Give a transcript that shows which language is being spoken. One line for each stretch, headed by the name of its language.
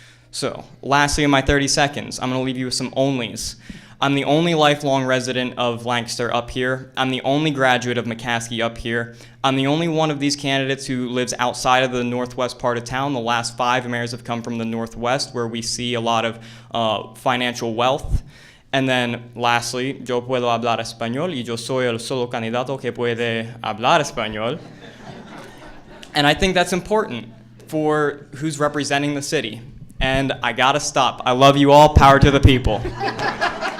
English: So, lastly in my 30 seconds, I'm going to leave you with some onlys. I'm the only lifelong resident of Lancaster up here. I'm the only graduate of McCaskey up here. I'm the only one of these candidates who lives outside of the northwest part of town. The last 5 mayors have come from the northwest, where we see a lot of financial wealth. And then, lastly,
Spanish: yo puedo hablar español y yo soy el solo candidato que puede hablar español.
English: And I think that's important for who's representing the city. And I gotta stop. I love you all. Power to the people.